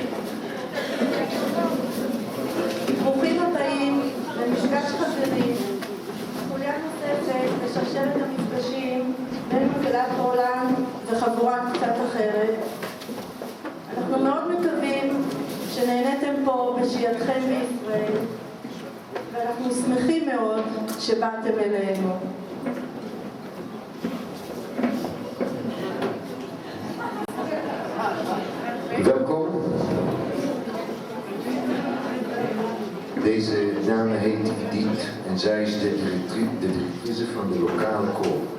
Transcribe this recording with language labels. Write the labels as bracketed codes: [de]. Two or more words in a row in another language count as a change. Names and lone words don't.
[he] ברוכים הבאים למפגש חברים, חוליה נוספת לשרשרת המפגשים בין מקהלת הולנד וחבורה קצת אחרת. אנחנו מאוד מקווים שנהניתם פה בשהייתכם בישראל, ואנחנו שמחים מאוד שבאתם אלינו. [nl] Welkom. Deze dame heet Edith en zij is de directrice van de lokale koor.